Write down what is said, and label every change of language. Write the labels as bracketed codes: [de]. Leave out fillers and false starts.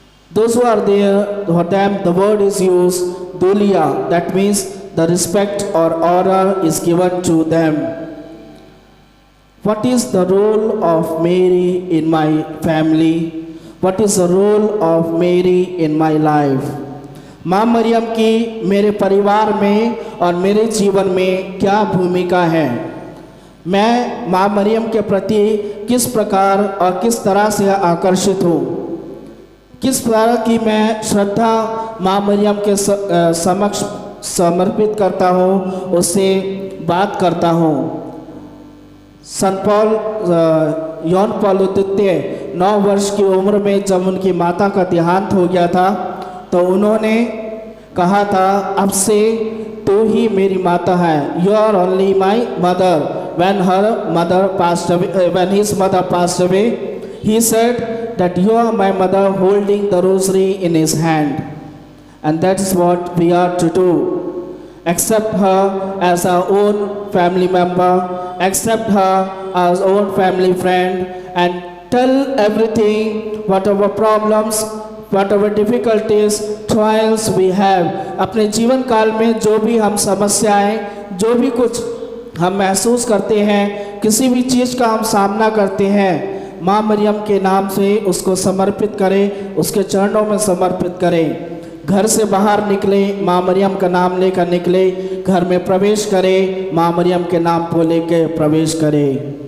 [en] Those who are there, for them the word is used dulia, that means the respect or honor is given to them. What is the role of Mary in my family? What is the role of Mary in my life? [hi] माँ मरियम की मेरे परिवार में और मेरे जीवन में क्या भूमिका है? मैं माँ मरियम के प्रति किस प्रकार और किस तरह से आकर्षित हूँ? किस तरह की मैं श्रद्धा माँ मरियम के समक्ष समर्पित करता हूँ, उससे बात करता हूँ। संत पॉल यौन पॉल द्वितीय 9 वर्ष की उम्र में जब उनकी माता का देहांत हो गया था, तो उन्होंने कहा था, अब से तू ही मेरी माता है, [en] You are only my mother. when her mother passed away, when his mother passed away, he said that you are my mother, holding the rosary in his hand. And that is what we are to do. Accept her as our own family member, accept her as our own family friend, and tell everything, whatever problems, whatever difficulties, trials we have. [hi] अपने जीवन काल में जो भी हम समस्याएं, जो भी कुछ हम महसूस करते हैं, किसी भी चीज़ का हम सामना करते हैं, माँ मरियम के नाम से उसको समर्पित करें, उसके चरणों में समर्पित करें। घर से बाहर निकले, माँ मरियम का नाम लेकर निकले, घर में प्रवेश करें, माँ मरियम के नाम को लेकर प्रवेश करें।